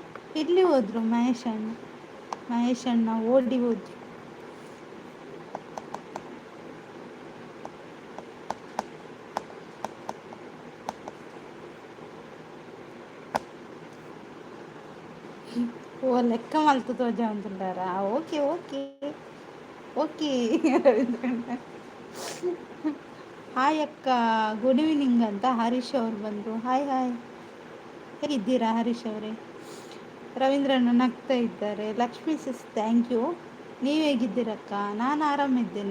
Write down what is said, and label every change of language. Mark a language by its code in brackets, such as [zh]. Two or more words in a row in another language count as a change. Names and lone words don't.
[kn] ಎಲ್ಲಿ ಹೋದ್ರು ಮಹೇಶ್ ಅಣ್ಣ ಓಡಿ ಹೋದ್ರು. [te] ఓ లెక్క మలుపుతో చదువుతుంటారా? [en] okay okay okay ರವೀಂದ್ರಣ್ಣ. [kn] ಹಾಯ್ ಅಕ್ಕ, [en] good evening [kn] ಅಂತ ಹರೀಶ್ ಅವ್ರು ಬಂದರು. ಹಾಯ್ ಹಾಯ್, ಹೇಗಿದ್ದೀರಾ ಹರೀಶ್ ಅವರೇ? ರವೀಂದ್ರಣ್ಣ ನಗ್ತಾ ಇದ್ದಾರೆ. ಲಕ್ಷ್ಮೀ ಸಿಸ್ [en] thank you. [kn] ನೀವು ಹೇಗಿದ್ದೀರಕ್ಕ? ನಾನು ಆರಾಮಿದ್ದೇನೆ.